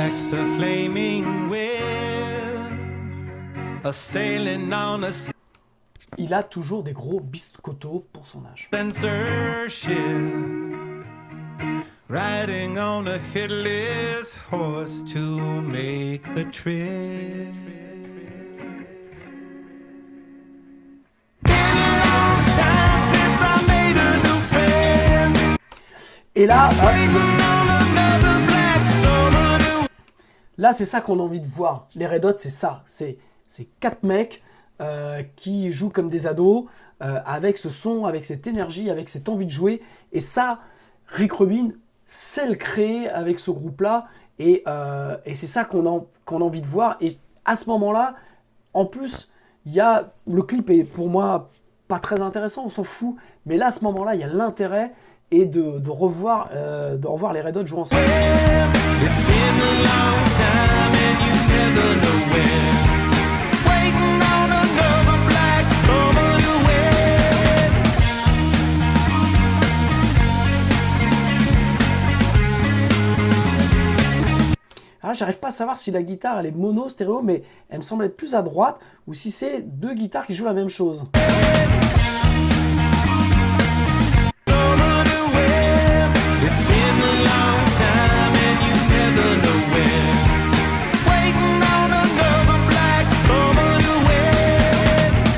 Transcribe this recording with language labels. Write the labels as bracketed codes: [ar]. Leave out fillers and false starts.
[en] The flaming wheel, a sailing on a [fr] Il a toujours des gros biscottos pour son âge. [en] censorship, riding on a headless horse to make the trip. Been a long time since I made a new friend. [fr] Et là, [en] Waiting on another black summer to [fr] là c'est ça qu'on a envie de voir. Les Red Hot, c'est ça. C'est quatre mecs qui jouent comme des ados, avec ce son, avec cette énergie, avec cette envie de jouer. Et ça, Rick Rubin sait le créer avec ce groupe-là. Et c'est ça qu'on a envie de voir. Et à ce moment-là, en plus, le clip est pour moi pas très intéressant, on s'en fout. Mais là, à ce moment-là, il y a l'intérêt et de revoir les Red Hot jouer ensemble. [en] It's been a long time and you never know when. Waiting on another black summer to end. [fr] Alors, j'arrive pas à savoir si la guitare elle est mono, stéréo, mais elle me semble être plus à droite, ou si c'est deux guitares qui jouent la même chose. [en] Summer to end. It's been a long time and you never know when. Waiting on another black summer to end.